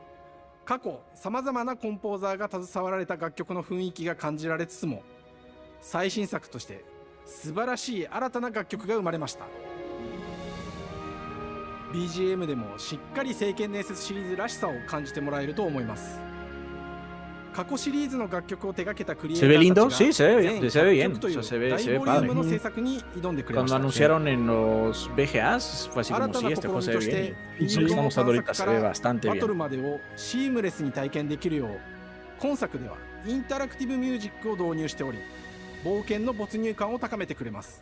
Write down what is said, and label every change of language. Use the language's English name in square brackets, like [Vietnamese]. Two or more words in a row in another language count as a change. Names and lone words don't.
[Japanese] 過去さまざまなコンポーザーが携わられた楽曲の雰囲気が感じられつつも、最新作として素晴らしい新たな楽曲が生まれました。 BGM でもしっかり聖剣伝説シリーズらしさを感じてもらえると思います。過去シリーズの楽曲を手掛けたクリエイタ [Spanish] Se ve [Japanese] ー [Spanish] lindo, [Japanese] たち [Spanish] sí, [Japanese] が [Spanish] se ve [Japanese] 全 [Spanish] bien, se ve bien, [Japanese] 100 曲という [Spanish] o sea, se ve [Japanese] 大ボリュームの [Spanish] padre. [Japanese] 制作に挑んでくれまし [Spanish] Cuando [Japanese] た。 [Spanish] anunciaron en los BGAs fue así [Japanese] 新 [Spanish] como [Japanese] た [Spanish] sí, [Japanese] な [Spanish] este [Japanese] 試 [Spanish] juego [Japanese] み [Spanish] se [Japanese] と [Spanish] ve [Japanese] して [Spanish] bien. [Japanese] フィ [Spanish] Y [Japanese] ール [Spanish] lo [Japanese] ドの [Spanish] estamos dando [Japanese] 探 [Spanish] ahorita, [Japanese] 索 [Spanish] se [Japanese] か [Spanish] ve [Japanese] ら [Spanish] bastante [Japanese] バトル [Spanish] bien. [Japanese] までをシームレスに体験できるよう、今作ではインタラクティブミュージックを導入しており、冒険の没入感を高めてくれます。